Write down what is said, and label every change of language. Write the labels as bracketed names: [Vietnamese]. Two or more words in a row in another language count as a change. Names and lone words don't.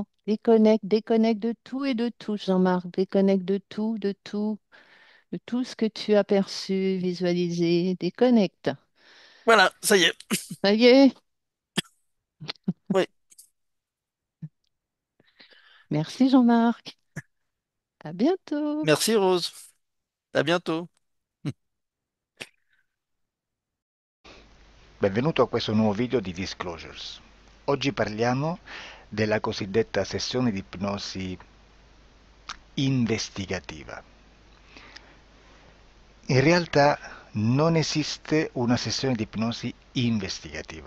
[French] Déconnecte, déconnecte de tout et de tout, Jean-Marc. Déconnecte de tout ce que tu as perçu, visualisé. Déconnecte. Voilà, ça y est. Ça y est. Oui. Merci, Jean-Marc. À bientôt. Merci Rose, à bientôt. [Italian] Benvenuto a questo nuovo video di Disclosures. Oggi parliamo della cosiddetta sessione di ipnosi investigativa. In realtà non esiste una sessione di ipnosi investigativa.